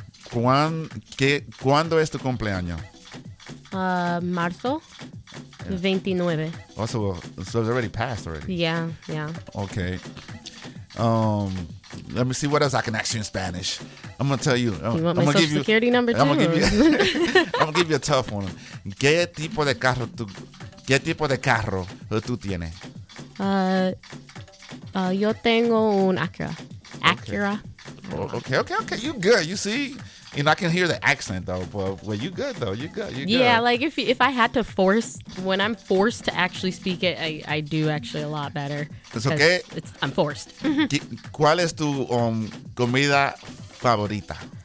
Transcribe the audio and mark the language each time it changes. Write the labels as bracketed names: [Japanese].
[Spanish] ¿Cuándo es tu cumpleaños? Marzo. [English] Yeah. 29. Also, so it's already passed already. Yeah. Okay. Let me see what else I can ask you in Spanish. I'm going to tell you. Do you want my social security number too? I'm going to give you a tough one. [Spanish] ¿Qué tipo de carro tú tienes? Yo tengo un Acura. Acura. [English] Okay. You good. You see? And I can hear the accent, though. But, well, you good, though. You good. Yeah, like if I had to when I'm forced to actually speak it, I do actually a lot better. It's okay. I'm forced. [Spanish] ¿Cuál es tu comida favorita?